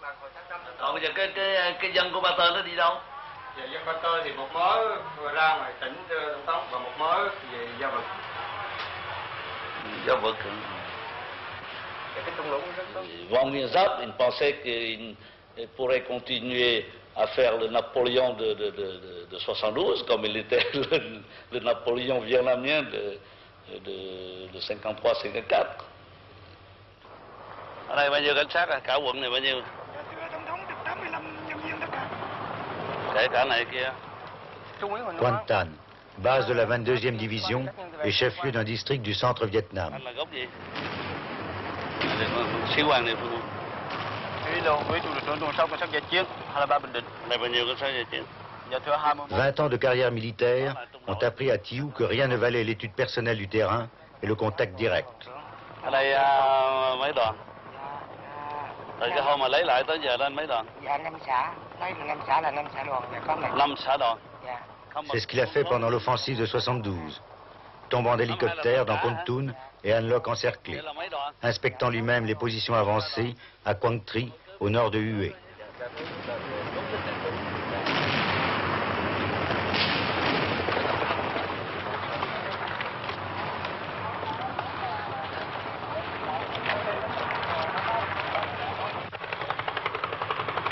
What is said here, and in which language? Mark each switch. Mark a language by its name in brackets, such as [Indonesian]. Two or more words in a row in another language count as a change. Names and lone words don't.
[French] Van Wienzap, il pensait qu'il pourrait continuer à faire le Napoléon de 72, comme il était le Napoléon vietnamien de 53-54. [Vietnamese] Ở đây bao nhiêu cảnh sát, cả quận này bao nhiêu? Kể cả này kia. [French] Quan Tan, base de la 22e division et chef-lieu d'un district du centre Vietnam. [Vietnamese] Sĩ quan địa phương. Với trụ sở đồn sau cảnh sát giải chiến, 23 Bình Định. Này bao nhiêu cảnh sát giải chiến? [French] 20 ans de carrière militaire ont appris à Thiou que rien ne valait l'étude personnelle du terrain et le contact direct. [Vietnamese] Ở đây mấy đoàn? Từ cái hôm mà lấy lại tới giờ lên mấy đoàn? Dạ 5 xã, lấy 5 xã là 5 xã đoàn, có 5 xã đoàn. [French] C'est ce qu'il a fait pendant l'offensive de 72, tombant d'hélicoptère dans Kon Tum et An Loc encerclé, inspectant lui-même les positions avancées à Quang Tri, au nord de Hue. Alors